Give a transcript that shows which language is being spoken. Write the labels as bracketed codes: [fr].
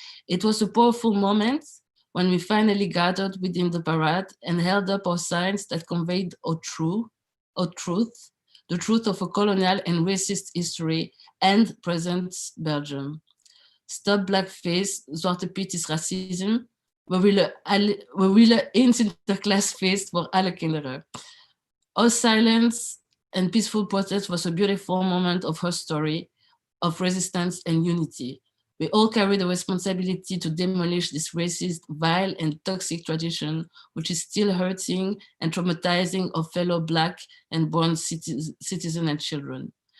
[en] It was a powerful moment when we finally gathered within the parade and held up our signs that conveyed our truth, the truth of a colonial and racist history and present Belgium. [nl] Stop blackface, Zwarte Piet is racisme. We willen één Sinterklaasfeest voor alle kinderen. [en] Our silence and peaceful protest was a beautiful moment of her story, of resistance and unity. We all carry the responsibility to demolish this racist, vile, and toxic tradition, which is still hurting and traumatizing our fellow Black and brown citizens and children.